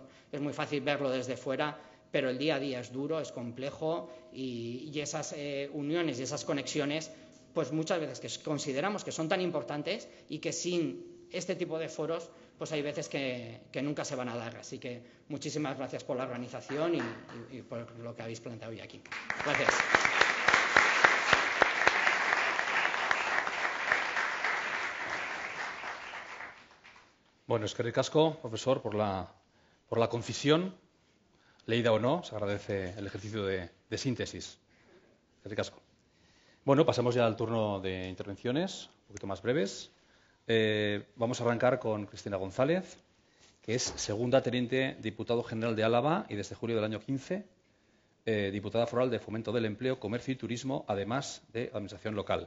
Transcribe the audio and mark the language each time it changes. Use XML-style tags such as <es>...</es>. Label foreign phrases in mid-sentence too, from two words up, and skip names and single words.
<es>Es muy fácil verlo desde fuera, pero el día a día es duro, es complejo, y esas uniones y esas conexiones, pues muchas veces que consideramos que son tan importantes y que sin este tipo de foros, pues hay veces que nunca se van a dar. Así que muchísimas gracias por la organización y por lo que habéis planteado hoy aquí. Gracias.</es> <eu>Bueno, eskerrik asko,</eu> <es>profesor, por la concisión. Leída o no, se agradece el ejercicio de síntesis.</es> <eu>Eskerrik asko.</eu> <es>Bueno, pasamos ya al turno de intervenciones, un poquito más breves. Vamos a arrancar con Cristina González, que es segunda teniente diputado general de Álava y desde julio del año 15, diputada foral de Fomento del Empleo, Comercio y Turismo, además de Administración Local.</es>